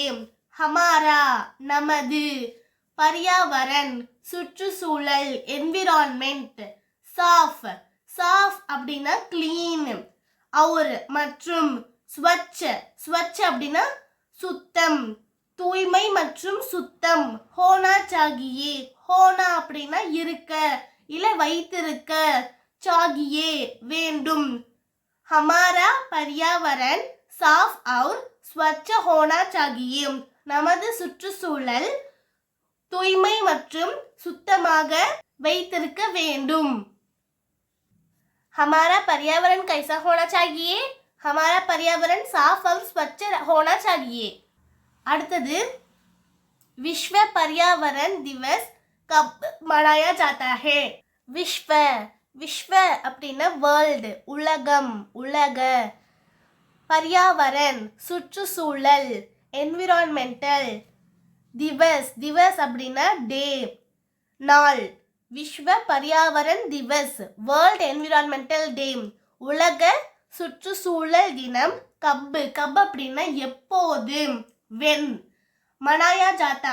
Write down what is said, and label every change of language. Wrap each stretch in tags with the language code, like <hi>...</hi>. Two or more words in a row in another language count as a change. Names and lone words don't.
<ta>ஹமாரா நமது, பர்யாவரன் சுற்றுச்சூழல் என்விரான்மெண்ட்,</ta> <hi>साफ साफ</hi> <ta>அப்படின்னா கிளீன், அவுர் மற்றும்,</ta> <hi>स्वच्छ स्वच्छ</hi> <ta>அப்படின்னா சுத்தம், தூய்மை மற்றும் சுத்தம்,</ta> <hi>होना चाहिए</hi> <ta>ஹோனா அப்படின்னா இருக்க இல்லை வைத்திருக்க, சாகியே வேண்டும்.</ta> <hi>हमारा पर्यावरण साफ और स्वच्छ होना चाहिए</hi> <ta>நமது சுற்றுச்சூழல் தூய்மை மற்றும் சுத்தமாக வைத்திருக்க வேண்டும்.</ta> <hi>हमारा पर्यावरण कैसा होना चाहिए? हमारा पर्यावरण साफ और स्वच्छ होना चाहिए. அடுத்தது विश्व पर्यावरण दिवस कब मनाया जाता है? विश्व विश्व</hi> <ta>அப்படின்னா வேர்ல்டு உலகம், உலக, पर्यावरण சுற்றுச்சூழல் என்விரான்மெண்டல்,</ta> <hi>दिवस दिवस</hi> <ta>அப்படின்னா டே நாள்,</ta> <hi>विश्व पर्यावरण दिवस</hi> <en>world environmental day</en> <ta>உலக சுற்றுச்சூழல் தினம்</ta> <hi>कब कब</hi> <ta>அப்படின்னா எப்போது வென்</ta> <hi>मनाया जाता</hi>